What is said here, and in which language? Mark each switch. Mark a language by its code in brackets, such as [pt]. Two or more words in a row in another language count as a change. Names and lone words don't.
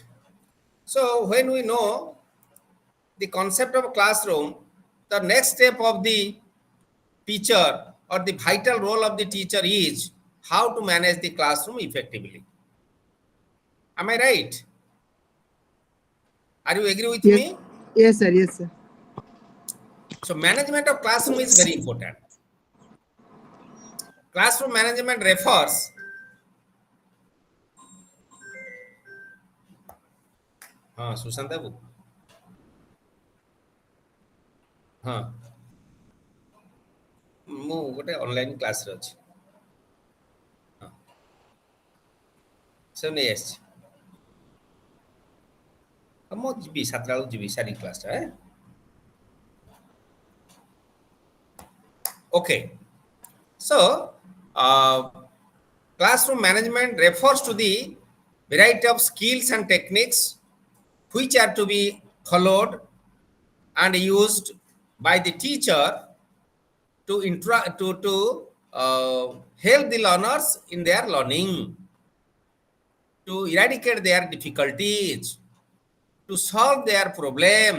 [en] So when we know the concept of classroom, the next step of the teacher or the vital role of the teacher is how to manage the classroom effectively. Am I right? Are you agree with Yes. me? Yes, sir. Yes, sir. So management of classroom is very important. Classroom management refers [or] सुशांत बाबू हाँ ମୁଁ ଗୋଟେ [en] online class [or] ଅଛି ହଁ ସେ ନେଇ ଆସିଛି ମୁଁ ଯିବି 7ଟା ବେଳକୁ ଯିବି ସାରି କ୍ଲାସ୍ଟା [en] okay so uh, classroom management refers to the variety of skills and techniques which are to be followed and used by the teacher to help the learners in their learning, to eradicate their difficulties, to solve their problems.